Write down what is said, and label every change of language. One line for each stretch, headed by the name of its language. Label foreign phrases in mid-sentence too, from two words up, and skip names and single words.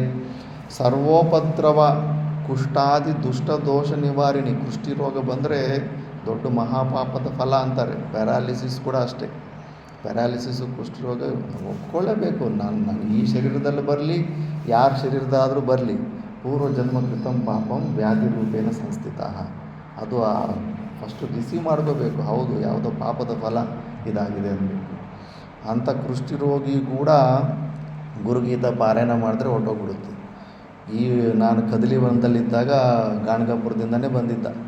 Sanskrit: ಸರ್ವೋಪದ್ರವ ಕುಷ್ಠಾದಿ ದುಷ್ಟದೋಷ ನಿವಾರಿಣಿ.
Kannada: ಕುಷ್ಠಿ ರೋಗ ಬಂದರೆ ದೊಡ್ಡ ಮಹಾಪಾಪದ ಫಲ ಅಂತಾರೆ. ಪ್ಯಾರಾಲಿಸಿಸ್ ಕೂಡ ಅಷ್ಟೇ. ಪ್ಯಾರಾಲಿಸಿಸು ಕುಷ್ಠರೋಗ ಒಪ್ಕೊಳ್ಳೇಬೇಕು. ನಾನು ಈ ಶರೀರದಲ್ಲಿ ಬರಲಿ, ಯಾರ ಶರೀರದಾದರೂ ಬರಲಿ,
Sanskrit: ಪೂರ್ವ ಜನ್ಮ ಕೃತಂ ಪಾಪಂ ವ್ಯಾಧಿ ರೂಪೇಣ ಸಂಸ್ಥಿತ.
Kannada: ಅದು
English: first receive
Kannada: ಮಾಡ್ಕೋಬೇಕು. ಹೌದು, ಯಾವುದೋ ಪಾಪದ ಫಲ ಇದಾಗಿದೆ ಅನ್ನಬೇಕು. ಅಂಥ ಕುಷ್ಠರೋಗಿ ಕೂಡ ಗುರುಗೀತಾ ಪಾರಾಯಣ ಮಾಡಿದ್ರೆ ಹೊರಟೋಗ್ಬಿಡುತ್ತೆ. ಈ ನಾನು ಕದಲಿವನದಲ್ಲಿದ್ದಾಗ ಗಾಣಗಾಪುರದಿಂದನೇ ಬಂದಿದ್ದ.